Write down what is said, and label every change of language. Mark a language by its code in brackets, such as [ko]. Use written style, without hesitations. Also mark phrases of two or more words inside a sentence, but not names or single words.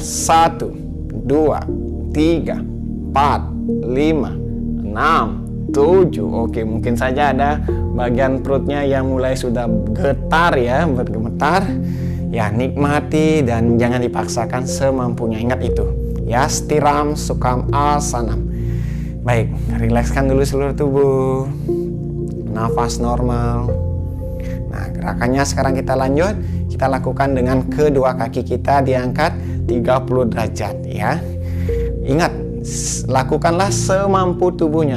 [id] 1 2 3 4 5 6 7. Oke, mungkin saja ada bagian perutnya yang mulai sudah getar ya, bergemetar. Ya, nikmati dan jangan dipaksakan, semampunya. Ingat itu. Ya, [sa] stiram sukam asanam. [id] Baik, rilekskan dulu seluruh tubuh. Nafas normal. Nah, gerakannya sekarang kita lanjut. Kita lakukan dengan kedua kaki kita diangkat 30 derajat ya. Ingat, lakukanlah semampu tubuhnya.